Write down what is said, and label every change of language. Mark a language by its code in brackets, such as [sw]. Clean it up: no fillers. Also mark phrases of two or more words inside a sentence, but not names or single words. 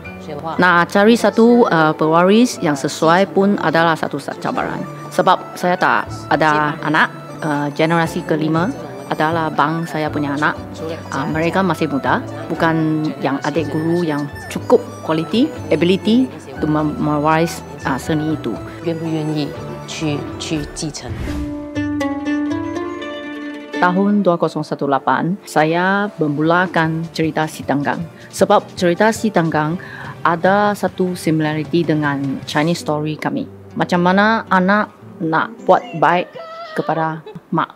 [ms] Nah, cari satu pewaris yang sesuai pun adalah satu cabaran. Sebab saya tak ada anak, generasi kelima, adalah bang saya punya anak. Mereka masih muda, bukan yang adik guru yang cukup [en] quality, ability [ms] untuk mewaris seni itu. [zh] 愿不愿意去继承？ [ms] Tahun 2018, saya memulakan cerita Si Tanggang. Sebab cerita Si Tanggang ada satu similarity dengan [en] Chinese story [ms] kami. Macam mana anak nak buat baik kepada mak.